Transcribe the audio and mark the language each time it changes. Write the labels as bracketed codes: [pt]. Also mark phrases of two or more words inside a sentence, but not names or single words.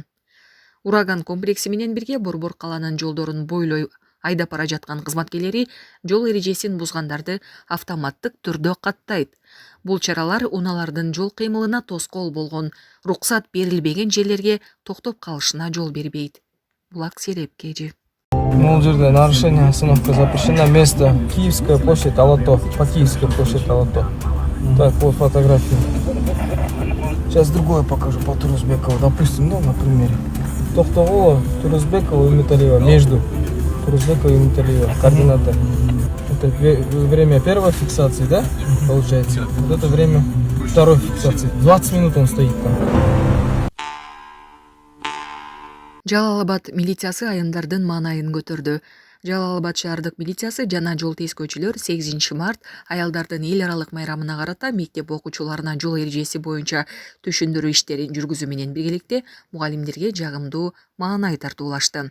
[ky] Ураган комплекси менен бирге Борбор каланын жолдорун бойлой айдап бара жаткан кызматкерлери жол эрежесин бузгандарды автоматтык түрдө каттайт. Бул чаралар унаалардын жол кыймылына тоскоол болгон, руксат берилбеген жерлерге токтоп калышына жол бербейт. Булак Серепкежи. Бул жерде [ru] нарушение, остановка запрещена, место Киевская площадь, Алато, по Киевской площади Алато. Так, вот фотография. Сейчас другое покажу по Турузбекову, допустим, на примере. Токтоголо, Турузбекова и Металиева, между Турузбекова и Металиева, координаты. Это время первой фиксации, да, получается? Вот это время второй фиксации. 20 минут он стоит там. [ky] Жалал-Абад милициясы айымдардын маанайын көтөрдү. Жалал-Абад шаардык милициясы жана жол тескөөчүлөр 8 март аялдардын эл аралык майрамына карата мектеп окуучуларына жол эрежеси боюнча түшүндүрүү иштерин жүргүзүү менен биргеликте мугалимдерге жагымдуу маанай тартуулашты.